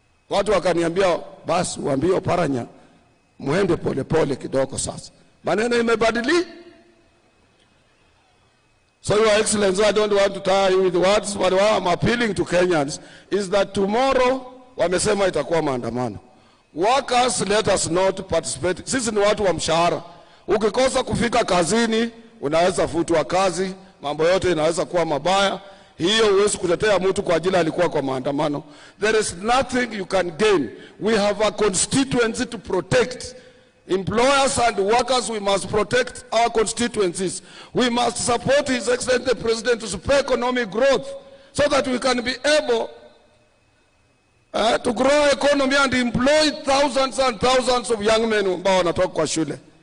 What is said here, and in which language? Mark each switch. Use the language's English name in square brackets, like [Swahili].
[Swahili] Watu wakaniambia basi uambie Oparanya muende pole pole kidogo sasa. Maneno imebadili. [English] So Your Excellency, I don't want to tie you with words, but what I'm appealing to Kenyans is that tomorrow [Swahili] wamesema itakuwa maandamano. [English] Workers, let us not participate. [Swahili] Sisi ni watu wa mshahara. Ukikosa kufika kazini, unaweza futwa kazi, mambo yote inaweza kuwa mabaya. Hiyo huwezi kutetea mtu kwa ajili alikuwa kwa maandamano. [English] There is nothing you can gain. We have a constituency to protect. Employers and workers, we must protect our constituencies. We must support His Excellency the President to support economic growth so that we can be able to grow economy and employ thousands and thousands of young men [Swahili] ambao wanatoka kwa shule.